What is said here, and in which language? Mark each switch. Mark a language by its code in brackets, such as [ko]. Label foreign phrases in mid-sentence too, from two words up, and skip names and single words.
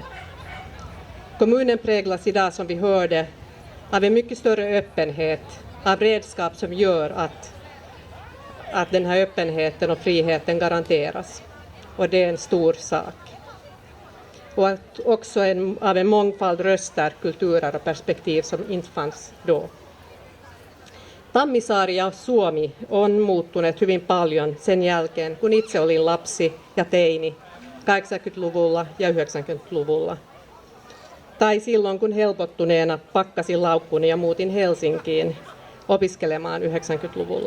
[sv] Kommunen präglas idag, som vi hörde, av en mycket större öppenhet, av redskap som gör att den här öppenheten och friheten garanteras. Och det är en stor sak. Och att också av en mångfald röster, kulturer och perspektiv som inte fanns då. [fi] Tammisaari ja Suomi on muuttuneet hyvin paljon sen jälkeen, kun itse olin lapsi ja teini 80-luvulla ja 90-luvulla. Tai silloin, kun helpottuneena pakkasin laukkuni ja muutin Helsinkiin opiskelemaan 90-luvulla.